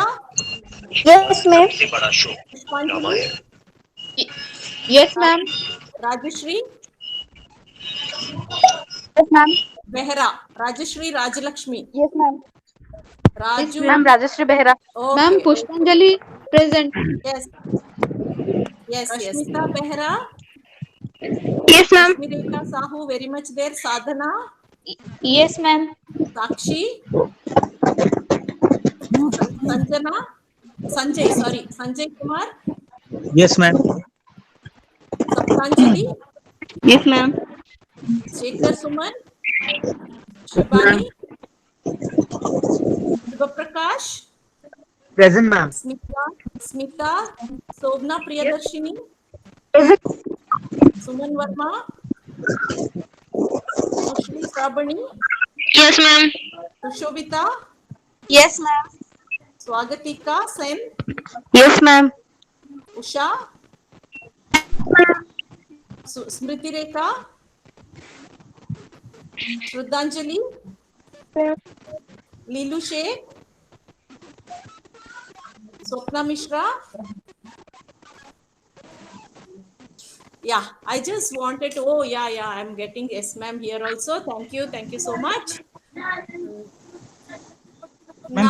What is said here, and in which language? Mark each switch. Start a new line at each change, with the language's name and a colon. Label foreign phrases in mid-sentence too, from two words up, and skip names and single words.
English: Yes, ma'am. Pushpanjali? Yes, ma'am. Rajeshri? Yes, ma'am. Behra? Rajeshri Rajalakshmi? Yes, ma'am. Raju? Ma'am, Rajashri Behra. Okay. Ma'am, Pushpanjali. Present. Yes. Yes, yes. Rashmita Behra? Yes, ma'am. Rashmireka Sahu, very much there. Sadhana? Yes, ma'am. Sakshi? Sanjana? Sanjay, sorry. Sanjay Kumar? Yes, ma'am. Saptanjali? Yes, ma'am. Shekhar Suman? Shivani? Shivaprakash? Present, ma'am. Smita? Sobna Priyadarshini? Suman Verma? Moshni Prabhani, Yes, ma'am. Sushobita, Yes, ma'am. Swagatika Sen, Yes, ma'am. Usha, Smriti Rekha, Shraddhanjali, Leelu Sheikh, Swapna Mishra. Yeah, I just wanted to, oh yeah, I'm getting yes ma'am here also. Thank you so much. Ma'am,